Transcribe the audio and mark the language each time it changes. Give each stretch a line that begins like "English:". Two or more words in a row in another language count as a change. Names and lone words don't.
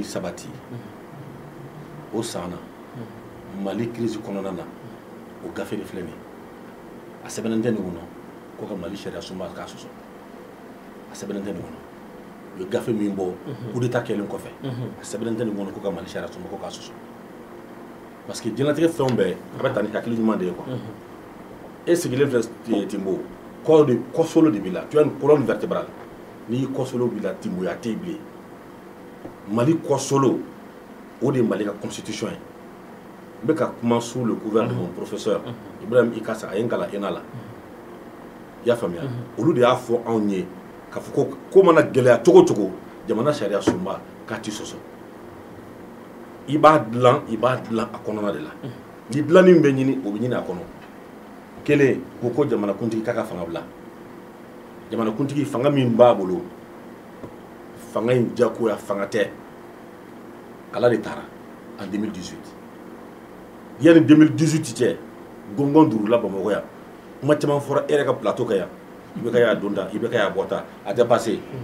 Bambara: sabati o san na Mali crise kɔnɔna na o gafe de filɛ nin ye a sɛbɛnnen tɛ nin kɔnɔ ko ka Mali sariya sunba k'a sɔsɔ a sɛbɛnnen tɛ nin kɔnɔ u ye gafe min bɔ
French: coup d'état
Bambara: kɛlen kɔfɛ a sɛbɛnnen tɛ nin kɔnɔ ko ka Mali sariya sunba ko k'a sɔsɔ
French: parce que
Bambara: diɲɛlatigɛ fɛnw bɛɛ a bɛ taa ni hakili ɲuman de ye quoi e sigilen filɛ Timbo kɔsolo de b'i la
French: tu as une colonne vertébrale
Bambara: n'i kɔsolo b'i la Timboya tɛ yen bilen Mali kɔsolo o de ye Mali ka constitution ye n bɛ ka kuma
French: sous le couvert de mon professeur
Bambara: Ibrahim Ikasa a ye n kalan ENA la i y'a faamuya olu de y'a fɔ anw ye k'a fɔ ko mana gɛlɛya cogo cogo jamana sariya sunba k'a ti sɔsɔ i b'a dilan a kɔnɔna de la ni dilanni min bɛ ɲini o bɛ ɲini a kɔnɔ kelen ko jamanakuntigi k'a ka fanga bila jamanakuntigi fanga min b'a bolo fanga in diyagoya fanga tɛ ala de taara en 2018 yanni 2018 cɛ gɔngɔn durula Bamakɔ yan kuma caman fɔra e yɛrɛ ka plateau kan yan i bɛ ka y'a don ta i bɛ ka y'a bɔ ta a tɛ passé